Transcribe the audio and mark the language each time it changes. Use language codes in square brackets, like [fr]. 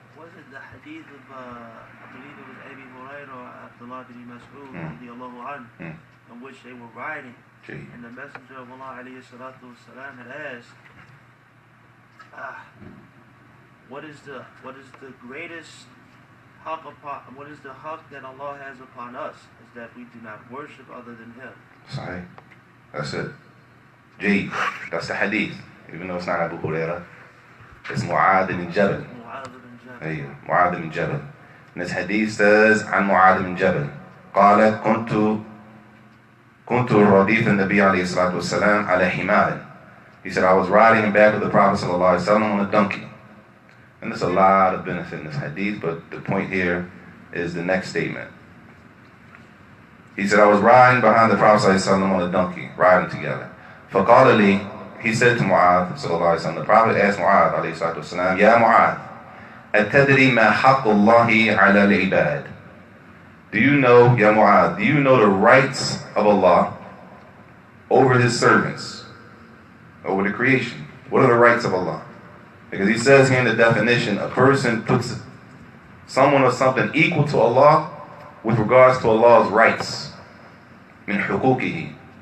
[en] Was it the hadith of, I believe it was Abi Hurairah or Abdullah bin Mas'ud, radiallahu anhu, in which they were riding, and the Messenger of Allah alayhi salatu wasalam had asked, what is the greatest haqq upon, what is the haqq that Allah has upon us, is that we do not worship other than Him. Sahih. That's it. G. That's the hadith. Even though it's not Abu Hurairah, it's Mu'adh bin Jabal. Mu'adh bin Jabal. And this hadith says, [ar] عن معاذ بن جبل قال كنت رديف النبي عليه الصلاة والسلام على حمار. [en] He said, I was riding in back of the Prophet ﷺ on a donkey. And there's a lot of benefit in this hadith, but the point here is the next statement. He said, I was riding behind the Prophet ﷺ on a donkey, riding together. [ar] فقال لي, [en] he said to Mu'adh ﷺ, the Prophet asked Mu'adh [ar] عليه الصلاة والسلام, يا معاذ أتدري ما حق الله على العباد? [en] Do you know, Ya Mu'adh, do you know the rights of Allah over His servants, over the creation? What are the rights of Allah? Because he says here in the definition, a person puts someone or something equal to Allah with regards to Allah's rights. Min hukukihi.